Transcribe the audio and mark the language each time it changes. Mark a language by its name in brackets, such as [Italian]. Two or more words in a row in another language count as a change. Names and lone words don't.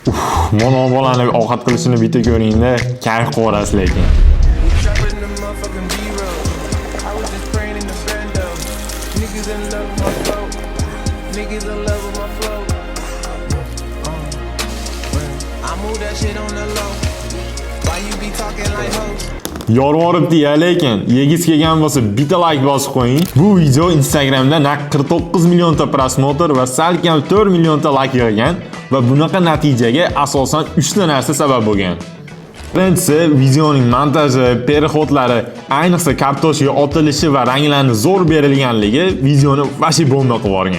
[Uzbek] Mana bolani ovqat qilishini bitta ko'ringda, kayf qo'rasiz lekin. [English] Trapping the motherfucking B-roll. I was just praying in the bando. Niggas in love with my flow. Niggas in love with my flow. I move that shit on the low. Why you be talking like hoes? [Uzbek] Yorvoribdi-ya, lekin yegiz kelgan bo'lsa bitta like bosib qo'ying. Bu video Instagramda naq 49 millionta prosmotr va salkam 4 millionta like yig'gan va bunaqa natijaga asosan 3 ta narsa sabab bo'lgan. Birinchisi, videoning montaji, perihodlari, ayniqsa kartoshka otilishi va ranglarni zo'r berilganligi videoni [Russian] ваще бомба [Uzbek] qilib yuborgan.